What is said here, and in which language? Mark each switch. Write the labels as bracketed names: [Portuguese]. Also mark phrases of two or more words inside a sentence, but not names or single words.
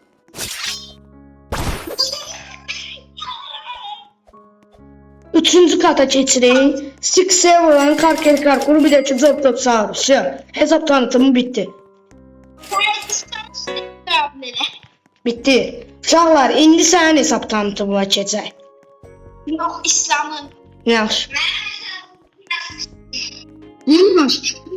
[Turkish] Üçüncü kata geçirin. Six Seven, Karkur, bir de Çok Sahur. Hesap tanıtımı bitti. Bitti. [Azerbaijani] Uşaqlar, indi sənin hesab tanıtımına keçək. Yox, İslamın. Yaxşı. Yeni başlayır.